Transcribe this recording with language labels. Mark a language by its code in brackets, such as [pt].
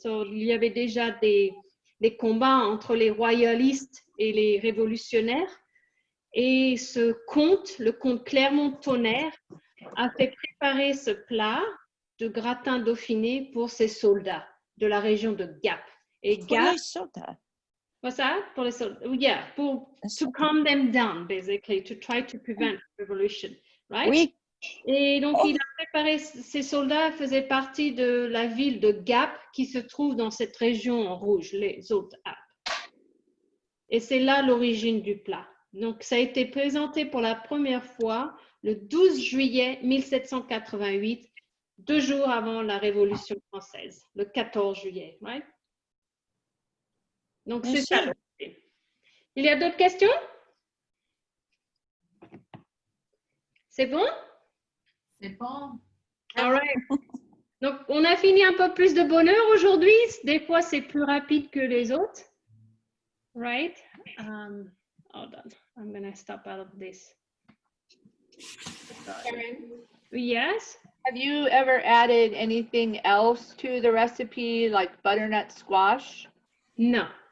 [fr] Il y avait déjà des combats entre les royalistes et les révolutionnaires. Et ce comte, le comte Clermont-Tonnerre, a fait préparer ce plat de gratin dauphiné pour ses soldats de la région de Gap. Et Pour Gap, les soldats. [en] what's that? For the soldats? Yeah, to calm them down, basically, to try to prevent revolution, right? [fr] Oui, Et donc, il a préparé ses soldats, faisaient partie de la ville de Gap qui se trouve dans cette région en rouge, les autres Alpes. Et c'est là l'origine du plat. Donc, ça a été présenté pour la première fois le 12 juillet 1788, 2 jours avant la Révolution française, le 14 juillet. Right? Donc, c'est ça. Il y a d'autres questions? C'est bon? C'est bon. [en] All right. [fr] Donc, on a fini un peu plus de bonheur aujourd'hui. Des fois, c'est plus rapide que les autres. [en] Right? Hold on. I'm going to stop out of this. Karen, Yes? have you ever added anything else to the recipe, like butternut squash? No.